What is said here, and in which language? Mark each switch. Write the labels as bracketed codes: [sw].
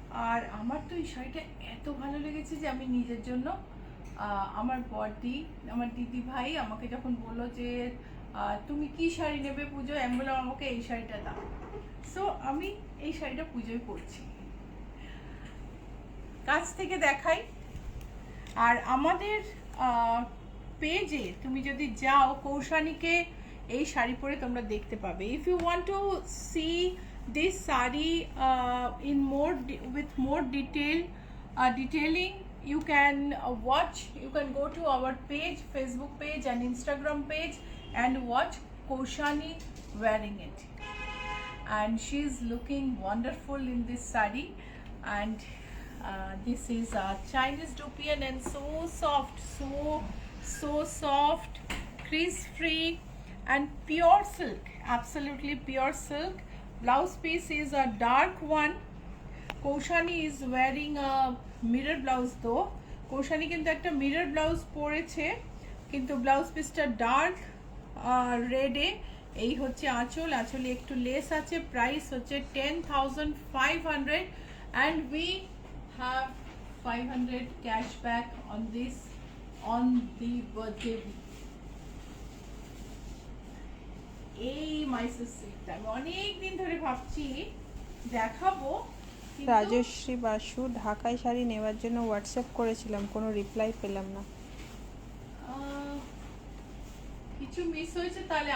[bn] আর আমার তো এই শাড়িটা এত ভালো লেগেছে যে আমি নিজের জন্য, আমার বড়দি, আমার দিদি ভাই আমাকে যখন বললো যে তুমি কি শাড়ি নেবে পুজোয়, আমি বললাম আমাকে এই শাড়িটা দাও। সো আমি এই শাড়িটা পুজোয় পরছি। কাছ থেকে দেখাই। আর আমাদের পেজে তুমি যদি যাও, কৌশানীকে এই শাড়ি পরে তোমরা দেখতে পাবে। [en] If you want to see this saree in with more detailing, you can watch. You can go to our page, Facebook page and Instagram page, and watch Kaushani wearing it. And she's looking wonderful in this saree. And this is a Chinese dupian, and so soft, so soft, crease free, and pure silk, absolutely pure silk. Blouse piece is a dark one. Kaushani is wearing a mirror blouse though. [bn] Kaushani কিন্তু একটা mirror blouse পরেছে, কিন্তু blouse পিসটা dark রেডে। এই হচ্ছে আঁচল, আঁচলে একটু লেস আছে। প্রাইস হচ্ছে [en] 10,500, and we have 500 cashback on this on the birthday. [bn] এই মাইসেস সিল্কটা আমি অনেকদিন ধরে ভাবছি দেখাবো। রাজশ্রী বাসু ঢাকাই শাড়ি নেওয়ার জন্য হোয়াটসঅ্যাপ করেছিলাম, কোনো রিপ্লাই পেলাম না। কিছু মিস হয়েছে তাহলে।